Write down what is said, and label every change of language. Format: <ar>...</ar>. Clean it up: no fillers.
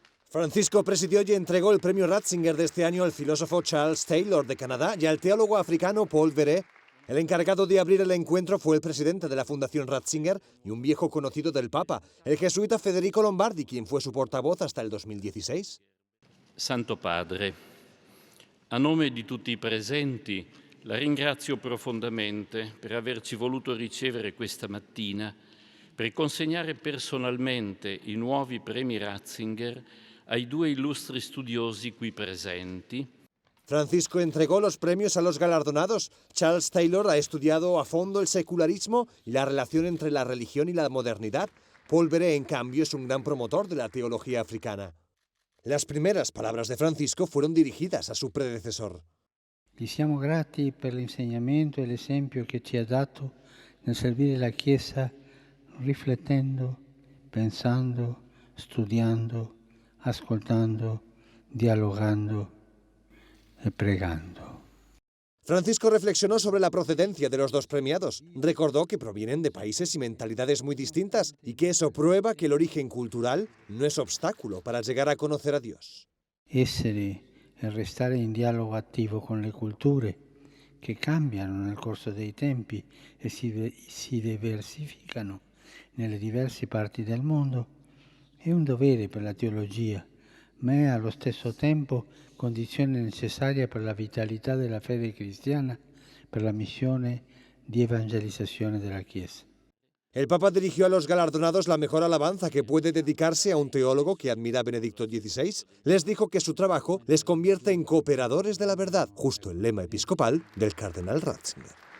<es>Francisco presidió y entregó el premio Ratzinger de este año al filósofo Charles Taylor de Canadá y al teólogo africano Paul Verret. El encargado de abrir el encuentro fue el presidente de la Fundación Ratzinger y un viejo conocido del Papa, el jesuita Federico Lombardi, quien fue su portavoz hasta el 2016.</es> <it>Santo Padre, a nome di tutti i presenti, la ringrazio profondamente per averci voluto ricevere questa mattina per consegnare personalmente i nuovi premi Ratzinger ai due illustri studiosi qui presenti.</it> <es>Francisco entregó los premios a los galardonados. Charles Taylor ha estudiado a fondo el secularismo y la relación entre la religión y la modernidad. Paul Verret, en cambio, es un gran promotor de la teología africana. Las primeras palabras de Francisco fueron dirigidas a su predecesor.</es> <it>Gli siamo grati per l'insegnamento e l'esempio che ci ha dato nel servire la Chiesa, riflettendo, pensando, studiando, ascoltando, dialogando y pregando.</it> <es>Francisco reflexionó sobre la procedencia de los dos premiados. Recordó que provienen de países y mentalidades muy distintas y que eso prueba que el origen cultural no es obstáculo para llegar a conocer a Dios.</es> <it>Essere e restare in dialogo attivo con le culture che cambiano nel corso dei tempi e si diversificano nelle diverse parti del mondo è un dovere per la teologia, ma è allo stesso tempo condizione necessaria per la vitalità della fede cristiana, per la missione di evangelizzazione della Chiesa.</it> <es>El Papa dirigió a los galardonados la mejor alabanza que puede dedicarse a un teólogo que admira a Benedicto XVI. Les dijo que su trabajo les convierte en cooperadores de la verdad, justo el lema episcopal del cardenal Ratzinger.</es>